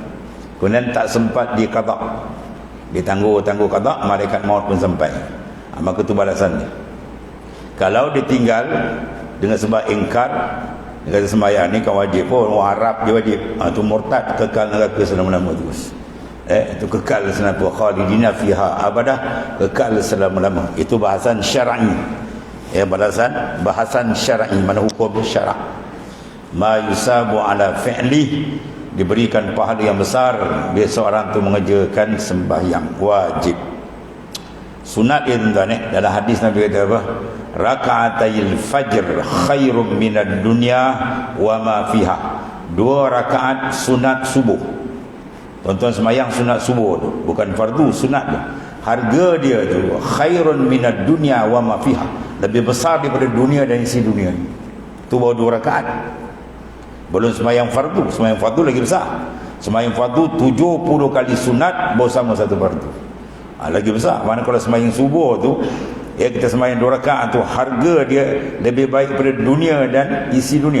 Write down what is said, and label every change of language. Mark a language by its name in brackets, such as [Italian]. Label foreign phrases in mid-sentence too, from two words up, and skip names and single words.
[Malay] Kemudian tak sempat dia qada. Dia tangguh qada, malaikat maut pun sampai. Maka itu balasan dia. Kalau dia tinggal dengan sebab ingkar, dia kata sembahyang ni kan wajib pun, orang Arab dia wajib, itu murtad, kekal neraka selama-lama terus. Itu kekal selama-lama, [Arabic] خالدين فيها أبدا, [Malay] kekal selama-lama. Itu bahasan syar'i. Bahasan syar'i, mana hukum syara'. [Arabic] ما يثاب على فعل, [Malay] diberikan pahala yang besar bila seorang tu mengerjakan sembahyang wajib. Sunat dia tuan-tuan, dalam hadis Nabi kata apa? [Arabic] ركعتا الفجر خير من الدنيا وما فيها. [Malay] 2 rakaat sunat subuh. Tuan-tuan sembahyang sunat subuh tu, bukan fardu, sunat tu. Harga dia tu [Arabic] خير من الدنيا وما فيها, [Malay] lebih besar daripada dunia dan isi dunia. Tu baru 2 rakaat. Belum sembahyang fardu. Sembahyang fardu lagi besar. Sembahyang fardu 70 kali sunat bersama satu fardu. Lagi besar. Mana kalau sembahyang subuh tu, ya, kita sembahyang 2 rakaat tu, harga dia lebih baik daripada dunia dan isi dunia.